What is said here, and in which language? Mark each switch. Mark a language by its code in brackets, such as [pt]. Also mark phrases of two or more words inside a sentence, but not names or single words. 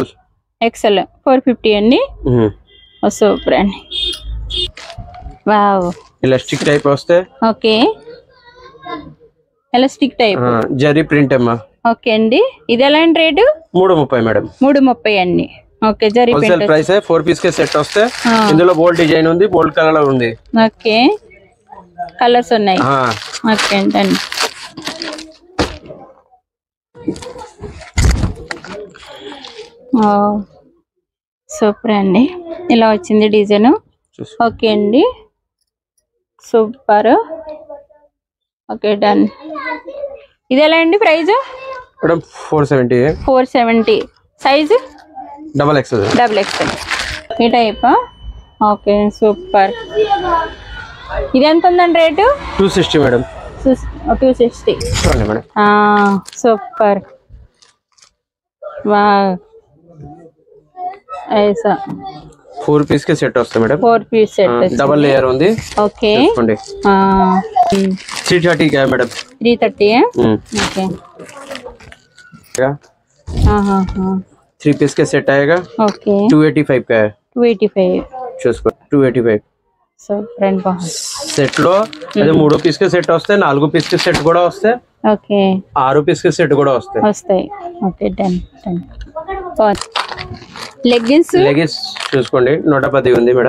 [te] ఎక్సెల్ 450 అండి. సూపర్ అండి. వావ్, [en] elastic type [te] వస్తే. [en] okay, elastic type [te] జరీ ప్రింట్ అమ్మా. ఓకే అండి, ఇది ఎలా అండి రేటు? 330 మేడం. 330 అండి. ఓకే, జరీ [en] wholesale price [hi] 4 पीस के सेट [te] వస్తే. ఇందులో [en] bold design [te] ఉంది, [en] bold color [te] ఉంది. ఓకే, కలర్స్ ఉన్నాయి. ఓకే అండి. సూపర్ అండి, ఇలా వచ్చింది డిజైన్. ఓకే అండి, సూపర్. [en] okay done. [te] ఇది ఎలా అండి ప్రైస్? మేడం 470. 470. సైజ్ [en] double XL. double XL [te] ఈ టైప్. ఓకే సూపర్. ఇది ఎంత ఉందండి రేటు? 260 మేడం. 260 చూడండి మేడం. సూపర్. [hi] वाह, ऐसा 4 पीस के सेट [te] వస్తాయి మేడం. [en] 4 piece set double layer [te] ఉంది. ఓకే, [hi] చూడండి. 330 का है मैडम. 330 है. ओके, क्या 3 पीस के सेट आएगा. ओके, 285 का है. 285 [te] చూసుకో. 285. సో ఫ్రెండ్ బాగుంది. సెట్ లో అదే [hi] 3 पीस के सेट [te] వస్తాయి, [hi] 4 पीस के सेट [te] కూడా వస్తాయి. ఓకే, [hi] 6 पीस के सेट [te] కూడా వస్తాయి. [en] okay done done. leggings [te] చూసుకోండి. 110 ఉంది మేడం.